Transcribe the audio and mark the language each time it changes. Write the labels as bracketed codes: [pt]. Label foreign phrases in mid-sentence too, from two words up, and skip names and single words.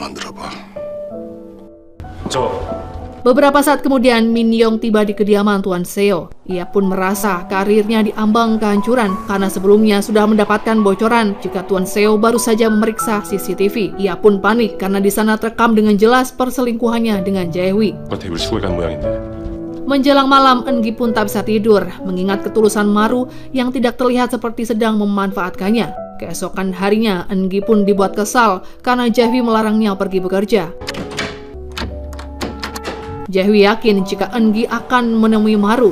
[id] Beberapa saat kemudian, Min-young tiba di kediaman Tuan Seo. Ia pun merasa karirnya diambang kehancuran karena sebelumnya sudah mendapatkan bocoran jika Tuan Seo baru saja memeriksa CCTV. Ia pun panik karena di sana terekam dengan jelas perselingkuhannya dengan Jae-hui. [ko] 대입을 쓰고 간 모양인데. [id] Menjelang malam, Eun-gi pun tak bisa tidur mengingat ketulusan Maru yang tidak terlihat seperti sedang memanfaatkannya. Keesokan harinya, Eun-gi pun dibuat kesal karena Jae-hui melarangnya pergi bekerja. Jae-hui yakin jika Eun-gi akan menemui Maru.